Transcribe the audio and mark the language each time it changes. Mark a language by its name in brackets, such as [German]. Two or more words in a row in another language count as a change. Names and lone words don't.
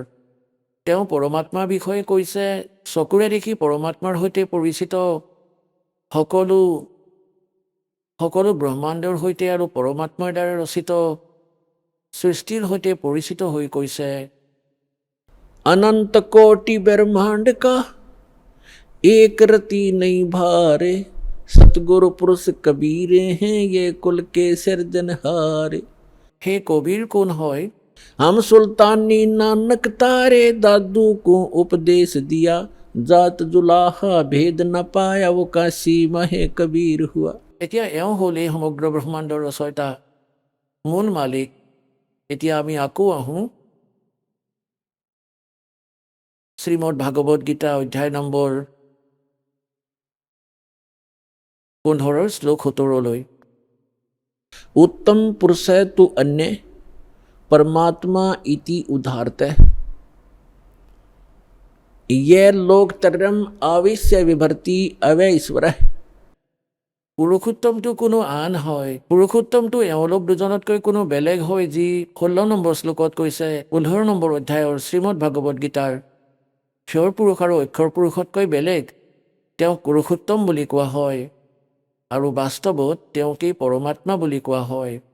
[Assamese] তেওঁ পৰমাত্মাৰ বিষয়ে কৈছে, চকুৰে দেখি পৰমাত্মাৰ সৈতে পৰিচিত সকলো ব্ৰহ্মাণ্ডৰ সৈতে আৰু পৰমাত্মাৰ দ্বাৰা ৰচিত সৃষ্টিৰ সৈতে পৰিচিত হৈ কৈছে, [Hindi] अनन्त कोटि ब्रह्माण्ड का एक रति नहीं भारे, सतगुरु पुरुष कबीर हे ये कुल के सिरजनहारे। हे कबीर कौन হয়? हम सुल्तानी नानक तारे, दादू को उपदेश दिया, जात जुलाहा भेद न पाया, वो काशी महे कबीर हुआ। [Assamese] এতিয়া এওঁ হ'ল এই সমগ্ৰ ব্ৰহ্মাণ্ডৰ ৰচয়িতা, মূল মালিক। এতিয়া আমি আকৌ আহোঁ শ্ৰীমদ ভাগৱত গীতা অধ্যায় নম্বৰ 15 শ্লোক 17লৈ। [Sanskrit] उत्तम पुरुष तु अन्य, परमात्मा इति उदाहरते, ये लोक तरम आवेश्य विभर्ति अवय ईश्वर। [Assamese] পুৰুষোত্তমটো কোনো আন হয়, পুৰুষোত্তমটো এওঁলোক দুজনতকৈ কোনো বেলেগ হয়, যি 16 নম্বৰ শ্লোকত কৈছে 15 নম্বৰ অধ্যায়ৰ শ্ৰীমদ ভাগৱত গীতাৰ। ক্ষৰ পুৰুষ আৰু অক্ষৰ পুৰুষতকৈ বেলেগ, তেওঁক পুৰুষোত্তম বুলি কোৱা হয়, আৰু বাস্তৱত তেওঁকেই পৰমাত্মা বুলি কোৱা হয়।